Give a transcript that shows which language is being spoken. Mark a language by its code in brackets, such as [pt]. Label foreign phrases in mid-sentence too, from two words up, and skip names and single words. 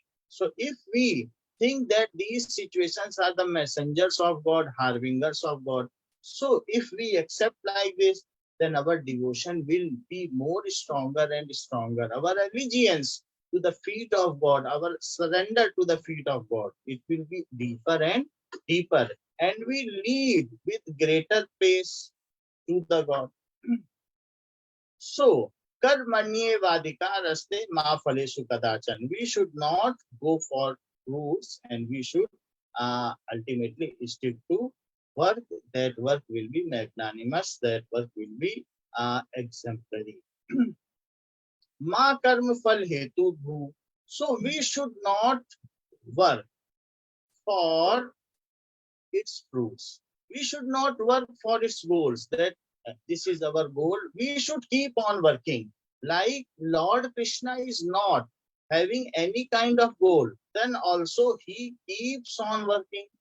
[en] So if we think that these situations are the messengers of God, harbingers of God, so if we accept like this, then our devotion will be more stronger and stronger. Our allegiance to the feet of God, our surrender to the feet of God, it will be deeper and deeper. And we lead with greater pace to the God. So, [sa] karmanyevadikaraste ma phaleshu kadachan. [en] We should not go for fruits and we should ultimately stick to work. That work will be magnanimous, that work will be exemplary. [sa] Ma karma phal hetu bhu. [en] So, we should not work for its fruits. We should not work for its goals. That this is our goal. We should keep on working. Like Lord Krishna is not having any kind of goal, then also he keeps on working.